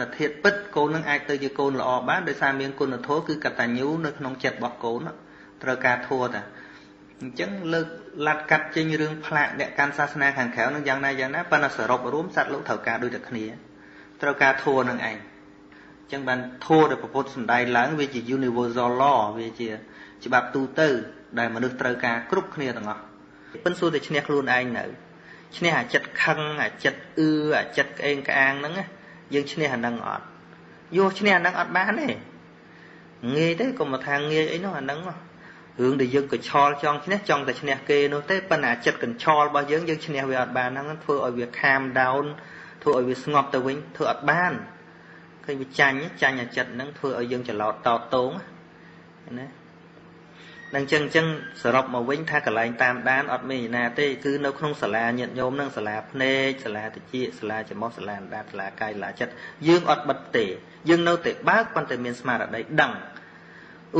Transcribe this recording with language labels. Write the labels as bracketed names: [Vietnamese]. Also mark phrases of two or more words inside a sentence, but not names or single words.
[Khmer] ធាតុពិតកូននឹងអាចទៅជាកូនល្អបានដោយសារមានគុណធម៌គឺកតញ្ញូនៅក្នុងចិត្តរបស់កូនត្រូវការធម៌តាអញ្ចឹងលើកឡាត់កាត់ចេញរឿងផ្លាកអ្នក កាន់សាសនាខាងក្រៅនឹងយ៉ាងណាប៉ុន្តែសរុបរួមសត្វលោកត្រូវការដូចតែគ្នាត្រូវការធម៌នឹងឯងអញ្ចឹងបានធម៌ដែលព្រះពុទ្ធ សម្ដែងឡើងវាជា [English] universal law [Khmer] វាជាច្បាប់ទូទៅដែលមនុស្សត្រូវការគ្រប់គ្នាទាំងអស់ប៉ុន្តែសួរតែឈ្នះខ្លួនឯង នៅឈ្នះអាចិត្តខឹងអាចិត្តអាចិត្តក្អេងក្អាងហ្នឹងយើងឈ្នះអាហ្នឹងអត់យកឈ្នះអាហ្នឹងអត់បានទេងាយទេកុំថាងាយអីនោះអាហ្នឹងរឿងដែលយើងកញ្ឆលចង់ឈ្នះចង់តែឈ្នះគេនោះទេប៉ុន្តែចិត្តកញ្ឆលរបស់យើងឈ្នះវាអត់បានហ្នឹងធ្វើឲ្យវា [English] calm down [Khmer] ធ្វើឲ្យវាស្ងប់ទៅវិញធ្វើអត់បានឃើញវាចាញ់អាចិត្តហ្នឹងធ្វើឲ្យយើងច្រឡោតតោតងណាអ នឹងចឹងសរុបមកវិញថាកន្លែងតាមដានអត់មានណាទេគឺនៅក្នុងសាលាញាតិញោមនឹងសាលាភ្នែកសាលាតិចសាលាច្រមុះសាលាអណ្ដាតសាលាកាយសាលាចិត្តយើងអត់បិទទេយើងនៅតែបើកប៉ុន្តែមានស្មារតីដឹងឧ